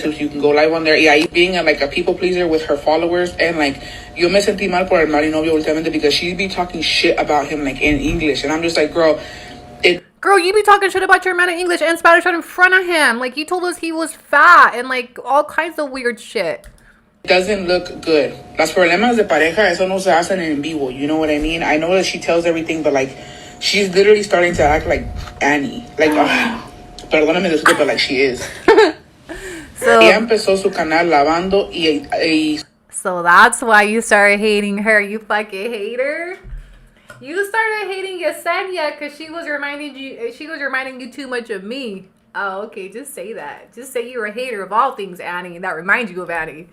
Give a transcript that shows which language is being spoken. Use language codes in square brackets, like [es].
[en] So you can go live on there. Yeah, being a people pleaser with her followers. And, like, [es] yo me sentí mal por el marinovio últimamente [en] because she'd be talking shit about him, like, in English. And I'm just like, girl, Girl, you be talking shit about your man in English and Spanish right in front of him. Like, you told us he was fat and, like, all kinds of weird shit. doesn't look good. [es] Las problemas de pareja, eso no se hacen en vivo. [en] You know what I mean? I know that she tells everything, but, like, she's literally starting to act like Annie. Like, [es] perdóname disculpa, [en] but, like, she is. So, [es] Ella empezó su canal lavando y [en] so that's why you started hating her, you fucking hater. You started hating Yesenia because she was reminding you too much of me. Oh, okay, just say that. Just say you're a hater of all things Annie, and that reminds you of Annie.